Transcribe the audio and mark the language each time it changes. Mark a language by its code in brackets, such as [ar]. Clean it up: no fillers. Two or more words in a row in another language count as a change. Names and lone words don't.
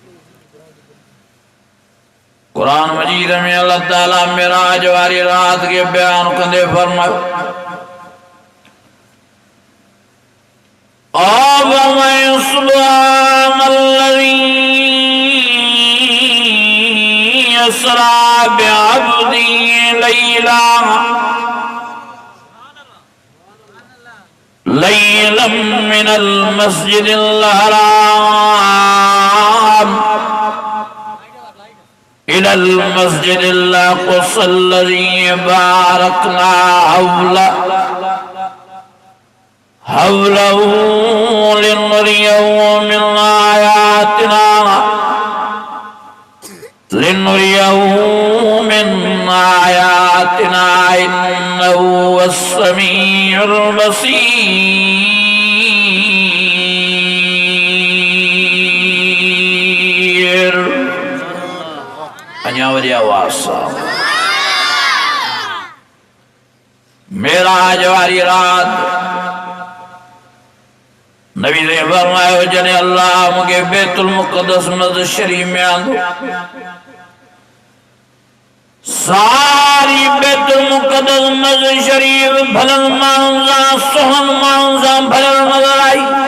[sd] कुरान मजीद में अल्लाह ताला मेराज वारी रात के बयान कंदे फरमायो [ar] أسرى بعبده ليلا ليلا من المسجد الحرام إلى المسجد الأقصى الذي باركنا حوله لنريه من آياتنا إنه السميع البصير. [sd] अञा वरी आवाज़ सां मेराज वारी रात नबी ने फरमायो जने अल्लाह मुझे बैतुल मुक़द्दस मस्जिद शरीफ में आंदो सारी बैतुल मुक़द्दस मस्जिद शरीफ भलन माण्हुनि सां सोहन माण्हुनि सां भरियल नज़र आई।